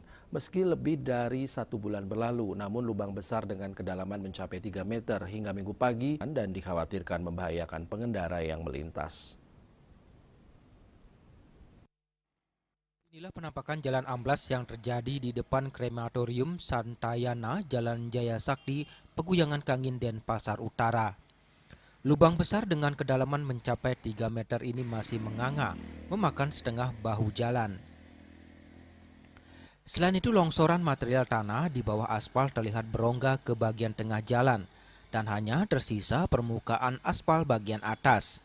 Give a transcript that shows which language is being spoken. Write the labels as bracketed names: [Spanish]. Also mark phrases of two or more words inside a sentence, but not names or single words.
[Indonesian] Meski lebih dari 1 bulan berlalu, namun lubang besar dengan kedalaman mencapai 3 meter hingga Minggu pagi dan dikhawatirkan membahayakan pengendara yang melintas. Inilah penampakan jalan amblas yang terjadi di depan Krematorium Santayana, Jalan Jaya Sakti, Peguyangan Kangin, Denpasar Utara. Lubang besar dengan kedalaman mencapai 3 meter ini masih menganga, memakan setengah bahu jalan. Selain itu, longsoran material tanah di bawah aspal terlihat berongga ke bagian tengah jalan, dan hanya tersisa permukaan aspal bagian atas.